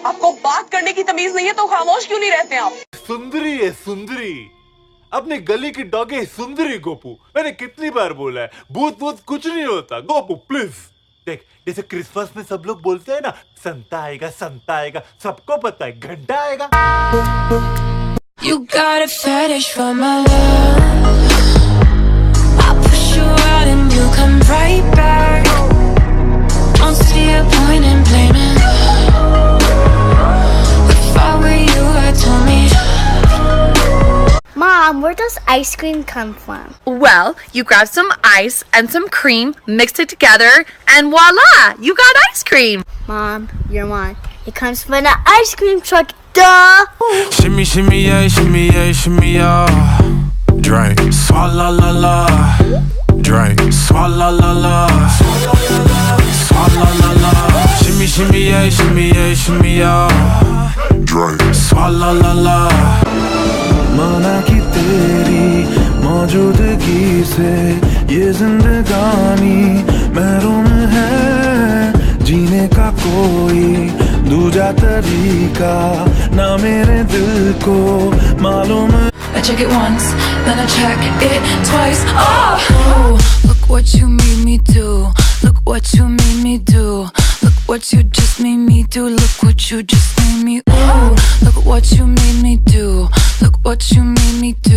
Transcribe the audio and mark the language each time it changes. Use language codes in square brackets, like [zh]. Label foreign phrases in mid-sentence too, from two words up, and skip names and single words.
[hi] आपको बात करने की तमीज नहीं है तो खामोश क्यों नहीं रहते आप? सुंदरी है सुंदरी, अपने गली की डॉगी सुंदरी। गोपू, मैंने कितनी बार बोला है, भूत भूत कुछ नहीं होता। गोपू प्लीज देख, जैसे क्रिसमस में सब लोग बोलते हैं ना, संता आएगा, सबको पता है घंटा आएगा। [en] You got a fetish for my love. I push you out and you come right back. Don't see a point in blaming. If I were you, I'd tell me. Mom, where does ice cream come from? Well, you grab some ice and some cream, mix it together, and voila, you got ice cream. Mom, you're wrong. It comes from the ice cream truck. Duh! Shimmy, shimmy, yeah, shimmy, yeah, shimmy, yeah. Drink, swalla la la. Drink, swalla la la. Swalla la la. Shimmy, shimmy, yeah, shimmy, yeah, shimmy, yeah. Drink, swalla la la. [hi] माना कि तेरी मौजूदगी से ये जिंदगानी महरूम है, जीने का कोई दूजा तरीका ना मेरे दिल को मालूम। [en] I check it once, then I check it twice. Oh, look what you made me do. Look what you made me do. Look what you just made me do. Look what you just made me. Ooh, look what you made me do. Look what you made me do.